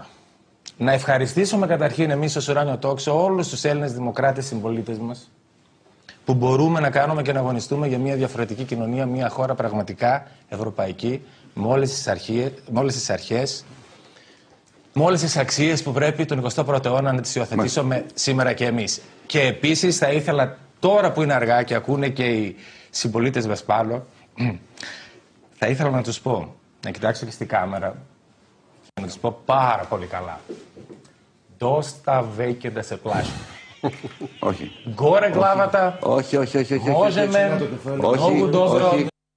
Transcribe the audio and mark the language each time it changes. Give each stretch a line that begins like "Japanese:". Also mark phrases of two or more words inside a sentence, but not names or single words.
Greek: Να ευχαριστήσουμε καταρχήν εμείς ως Ουράνιο Τόξο όλους τους Έλληνες δημοκράτες συμπολίτες μας που μπορούμε να κάνουμε και να αγωνιστούμε για μια διαφορετική κοινωνία, μια χώρα πραγματικά ευρωπαϊκή, με όλες τις αρχές, με όλες τις αξίες που πρέπει τον 21ο αιώνα να τις υιοθετήσουμε σήμερα και εμείς. Και επίσης θα ήθελα, τώρα που είναι αργά και ακούνε και οι συμπολίτες μας πάνω, θα ήθελα να τους πω, να κοιτάξω και στη κάμερα, και να τους πω πάρα πολύ καλά.
Macedonian: Доста веќе да се плаши.
Greek: Όχι.
Macedonian: Горе главата,
Greek: Όχι.
Macedonian: можеме многу добро